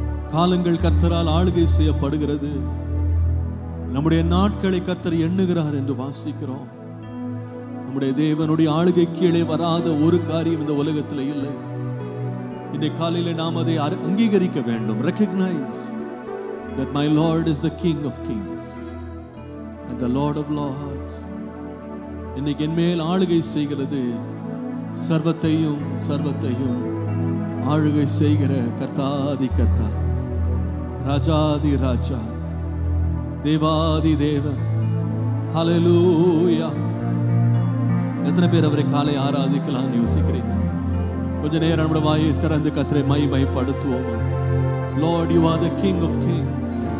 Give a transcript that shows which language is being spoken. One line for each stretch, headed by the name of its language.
Tamil: காலங்கள் கர்த்தரால் ஆளுகை செய்யப்படுகிறது. நம்முடைய நாட்களை கர்த்தர் எண்ணுகிறார் என்று வாசிக்கிறோம். நம்முடைய தேவனுடைய ஆளுகை கீழே வராத ஒரு காரியம் இந்த உலகத்தில் இல்லை. இன்றைய காலையில் நாம் அதை அங்கீகரிக்க வேண்டும்.
English: Recognize that my Lord is the King of Kings and the Lord of Lords.
Tamil: இன்னைக்கு என் மேல் ஆளுகை செய்கிறது சர்வத்தையும் சர்வத்தையும் ஆளுகை செய்கிற கர்த்தாதி கர்த்தா, ராஜாதி ராஜா, தேவாதி தேவன். ஹல்லேலூயா. எத்தனை பேர் அவரை காலை ஆராதிக்கலாம்னு யோசிக்கிறீங்க? கொஞ்ச நேரம் நம்முடைய வாயை திறந்து கர்த்தரை மகிமைப்படுத்துவோமா?
English: Lord, you are the King of Kings.